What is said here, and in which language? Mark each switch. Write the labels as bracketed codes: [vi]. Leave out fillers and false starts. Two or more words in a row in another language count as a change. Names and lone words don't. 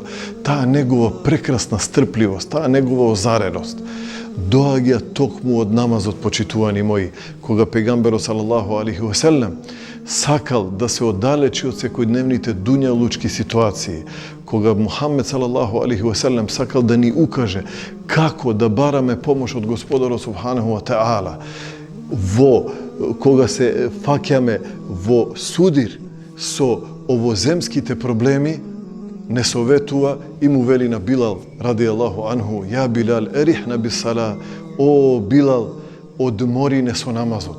[mk] Таа негова прекрасна стрпливост, таа негова озареност доаѓа токму од намазот, почитувани мои, кога пејгамберот [ar] صلى الله عليه وسلم [mk] сакал да се оддалечи од секојдневните дуњалучки ситуации, кога Мухамед [ar] صلى الله عليه وسلم [mk] сакал да ни укаже како да бараме помош од Господарот [ar] سبحانه وتعالى, [mk] кога се фаќаме во судир со овоземските проблеми, не советува и му вели на Билал [ar] رضي الله عنه: "يا بلال أرحنا بالصلاة", [mk] о Билал, одмори не со намазот.